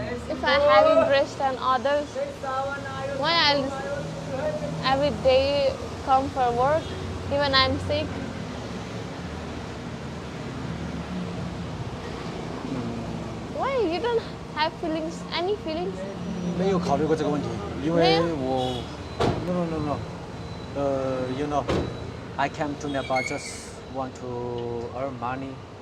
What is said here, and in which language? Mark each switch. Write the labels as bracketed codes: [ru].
[en] If I have interest in others, why I'll every day come for work, even I'm sick. Why you don't have feelings? Any feelings? [zh] 没有考虑过这个问题，因为我 [en] no. You know, I came to Nepal just want to earn money.